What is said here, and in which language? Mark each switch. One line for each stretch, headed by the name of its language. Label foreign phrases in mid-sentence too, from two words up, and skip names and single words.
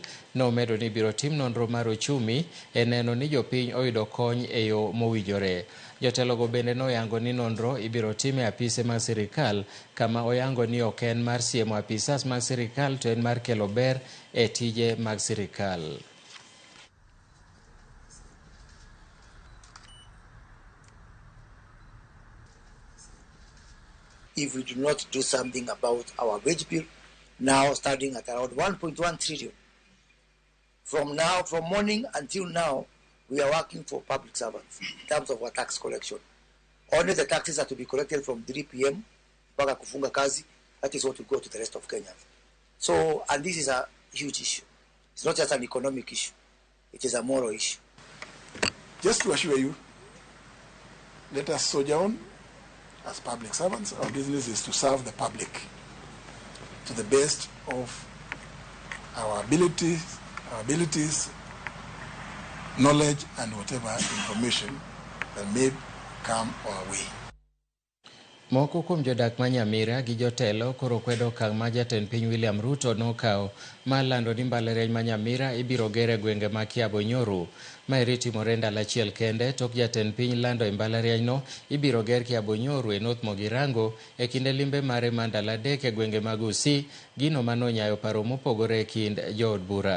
Luo (Kenya and Tanzania): Nomedo ni biro tim nonro mar ochumi e neno ni jopiny oyudo kony e yo mowinjore. Jotelogo bende noyango ni nonro ibiro tim e apise mag sirikal kama oyango ni ok en mar siemo apisas mag sirikal to en mar kelo ber e tije mag sirikal.
English: If we do not do something about our wage bill, now starting at around 1.1 trillion. From morning until now, we are working for public servants in terms of our tax collection. Only the taxes are to be collected from 3 p.m.
Swahili: mpaka kufunga kazi.
English: That is what will go to the rest of Kenya. So, and this is a huge issue. It's not just an economic issue. It is a moral issue. Just to assure you, let us soldier on as public servants. Our business is to serve the public to the best of our abilities, knowledge, and whatever information that may come our way.
Luo (Kenya and Tanzania): Moko kuom jodak ma Nyamira gi jotelo koro kwedo okang' ma jatend piny William Ruto nokawo ma lando ni mbalariany ma Nyamira ibiro gere gwenge ma Kiabo Nyoru. Maeri timore ndalo achiel kende tok jatend piny lando e mbalarianyno ibiro ger Kiabo Nyoru e North Mogirango e kinde limbe mare ma ndalo 3 e gwenge mag Gusii, gino manonyayo paro mopogore e kind jood bura.